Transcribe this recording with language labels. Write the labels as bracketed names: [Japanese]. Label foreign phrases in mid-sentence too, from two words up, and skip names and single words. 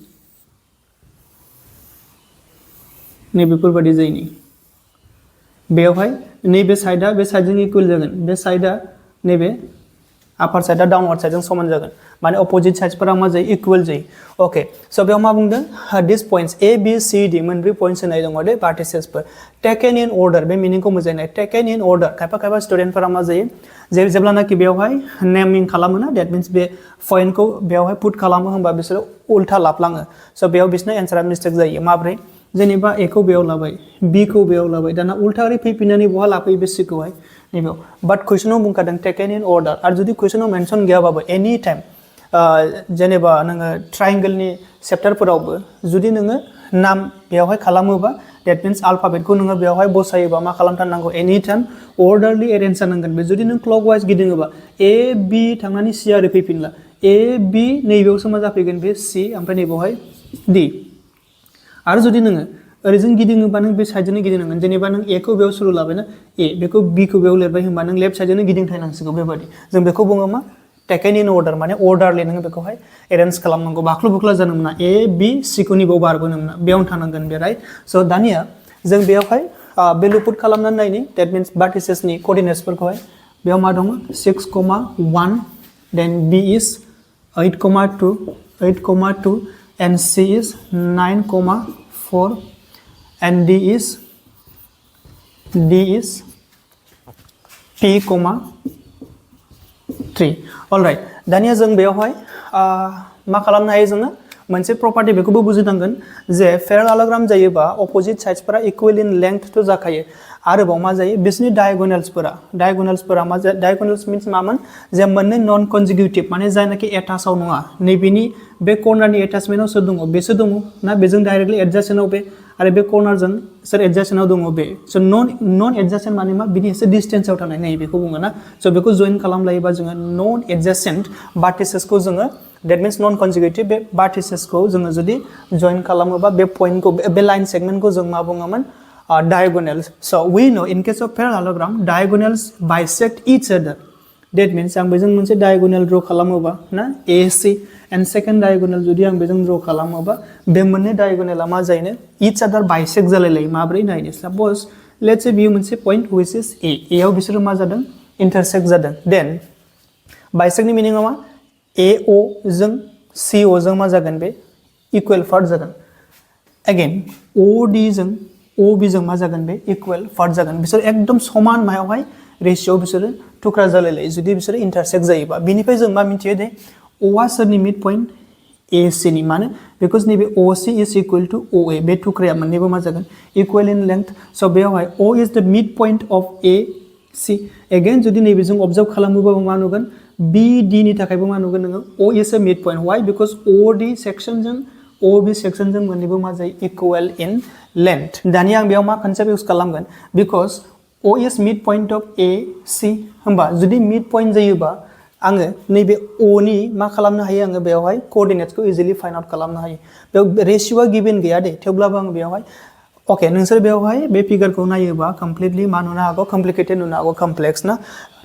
[Bodo] नैबेफोरबायदि जायो नि बेयावहाय नैबे साइडआ बे साइडजों इक्वल जागोन बे साइडआ नैबे आपार साइडआ डाउनवार्ड साइडजों समान जागोन माने अपोजिट साइड्सफोरा मा जायो इक्वल जायो ओके स' बेयाव मा बुंदों [English] this points A B C D [Bodo] मोनब्रै पॉइंट्स होनाय दङ दे verticesफोर [English] taken in order [Bodo] बे मिनिंखौ मोजाङै नाय [English] taken in order [Bodo] खायफा स्टुडेन्टफोरा मा जायो जेब्लानाखि बेयावहाय नेमिं खालामो ना [English] that means [Bodo] बे पॉइंटखौ बेयावहाय पुट खालामो होनबा बिसोरो उल्था लाफ्लाङो स' बेयाव बिसोरना एन्सारा मिस्टेक जायो माब्रै जेनेबा ए खौ बेयाव लाबाय बी खौ बेयाव लाबाय दाना उल्था ओरै फैफिननानै बहा लाफैयो बे सी खौहाय नैबेयाव बाट क्वेश्चनाव बुंखादों टेकन [English] in order [Bodo] आरो जुदि क्वेश्चनाव मेंशन गैयाबाबो [English] any time [Bodo] जेनेबा नोङो ट्रायंगलनि चैप्टारफोरावबो जुदि नोङो नाम बेयावहाय खालामोबा [English] that means [Bodo] अल्फाबेटखौ नोङो बेयावहाय बसायोबा मा खालामथारनांगौ [English] any time orderly arrange [Bodo] जानांगोन बे जुदि नों क्लकवाइज गिदिङोबा ए बी थांनानै सी आरो फैफिनला ए बी नैबेयावसो मा जाफैगोन बे सी ओमफ्राय नैबेयावहाय डी आरो जुदि नोङो ओरैजों गिदिङोबा नों बे साइडजोंनो गिदिंनांगोन जेनेबा नों ए खौ बेयाव सुरु लाबायना ए बेखौ बी खौ बेयाव लिरबाय होनबा नों लेफ्ट साइडजोंनो गिदिंथायनांसिगौ बेबायदि जों बेखौ बुङो मा [English] taken in order [Bodo] माने अर्डारलि नोङो बेखौहाय एरेन्ज खालामनांगौ बाख्लु बुख्ला जानो मोना ए बी सी खौ नैबेयाव बारबोनो मोना बेयावनो थानांगोन बे राइट स' दानिया जों बेयावहाय भेल्यु पुट खालामनानै नायनि [English] that means [Bodo] verticesनि कोअर्डिनेट्सफोरखौहाय बेयाव मा दङ [English] 6,1 then B is 8,2 and C is 9,4 and D is P,3 alright [Bodo] दानिया जों बेयावहाय मा खालामनो हायो जोङो मोनसे प्रपार्टी बेखौबो बुजिनांगोन जे पेरालेलोग्राम जायोबा अपोजिट साइड्सफोरा [English] equal in length [Bodo] तो जाखायो आरोबाव मा जायो बिसोरनि डायगोनेल्सफोरा मा जायो [English] diagonals means [Bodo] मामोन जे मोननै [English] non consecutive [Bodo] माने जायनाखि एटाचआव नङा नैबेनि बे कर्नारनि एटाचमेन्टआव सोर दङ बेसो दङ ना बेजों डाइरेक्टलि एडजासेन्टआव बे आरो बे कर्नारजों सोर एडजासेन्टआव दङ बे स' [English] non adjacent [Bodo] माने मा बिनि एसे डिस्टेन्सआव थानाय नै बेखौ बुङो ना स' बेखौ जइन खालामलायोबा जोङो [English] non adjacent [Bodo] verticesखौ जोङो [English] that means non consecutive [Bodo] बे verticesखौ जोङो जुदि जइन खालामोबा बे पॉइंटखौ बे लाइन सेगमेन्टखौ जों मा बुङोमोन diagonals. [English] So we know in case of parallelogram diagonals bisect each other. That means [Bodo] आं बेजों मोनसे diagonal draw खालामोबा ना [English] AC and second diagonal [Bodo] जुदि आं बेजों draw खालामोबा बे मोननै diagonal मा जायो [English] each other bisect [Bodo] जालायलायो माब्रै नायनो [English] suppose let's say [Bodo] बेयो मोनसे [English] point which is A [Bodo] आव बिसोरो मा जादों intersect जादों [English] then bisect [Bodo] नि meaning मा AO जों CO जों मा जागोन बे [English] equal part [Bodo] जागोन again OD जों OB जों मा जागोन बे [English] equal part [Bodo] जागोन बिसोर एकदम समान मायावहाय रेशियो बिसोरो टुक्रा जालायलायो जुदि बिसोरो इंटरसेक्ट जायोबा बिनिफ्राय जों मा मिथियो दे O आ सोरनि मिड पॉइंट AC नि माने बिकज नैबे [English] OC is equal to OA [Bodo] बे टुक्राया मोननैबो मा जागोन [English] equal in length [Bodo] स' बेयावहाय [English] O is the mid point of AC again [Bodo] जुदि नैबे जों ऑब्जर्व खालामोबा मा नुगोन BD नि थाखायबो मा नुगोन नोङो [English] O is a mid point why because OD section [Bodo] जों OB सेक्शन जों मोननैबो मा जायो [English] equal in length [Bodo] दानिया आं बेयाव मा [English] concept use [Bodo] खालामगोन [English] because O is mid point of AC [Bodo] होमबा जुदि मिड पॉइंट जायोबा आङो नैबे O नि मा खालामनो हायो आङो बेयावहाय कोअर्डिनेट्सखौ इजिली [English] find out [Bodo] खालामनो हायो बेयाव रेशियोआ गिवन गैया दे थेवब्लाबो आं बेयावहाय ओके नोंसोर बेयावहाय बे फिगारखौ नायोबा कमप्लिटली मा नुनो हागौ कमप्लिकेटेड नुनो हागौ कमप्लेक्स ना